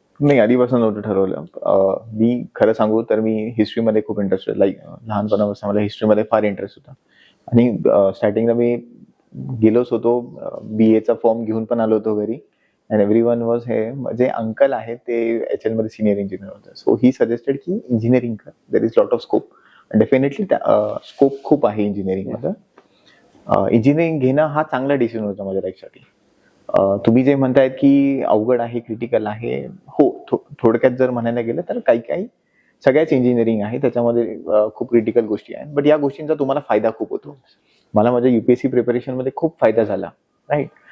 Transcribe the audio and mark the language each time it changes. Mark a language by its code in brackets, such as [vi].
[mr] नाही, आधीपासून नव्हतं ठरवलं. मी खरं सांगू तर मी हिस्ट्रीमध्ये खूप इंटरेस्ट आहे. लाईक लहानपणापासून मला हिस्ट्रीमध्ये फार इंटरेस्ट होता. आणि स्टार्टिंगला मी गेलोच होतो, BA चा फॉर्म घेऊन पण आलो होतो घरी. [en] and everyone was हे, [mr] जे अंकल आहेत ते HL मध्ये सिनियर इंजिनियर होते. [en] so he suggested [mr] की इंजिनिअरिंग कर, [en] There is lot of scope. [mr] Definitely scope खूप आहे इंजिनिअरिंगमध्ये. इंजिनिअरिंग घेणं हा चांगला डिसिजन होता माझ्या लाईफसाठी. तुम्ही जे म्हणतायत की अवघड आहे, क्रिटिकल आहे, हो, थोडक्यात जर म्हणायला गेलं तर काही सगळ्याच इंजिनिअरिंग आहे, त्याच्यामध्ये खूप क्रिटिकल गोष्टी आहेत, बट या गोष्टींचा तुम्हाला फायदा खूप होतो. मला माझ्या UPSC प्रिपरेशन मध्ये खूप फायदा झाला, राईट.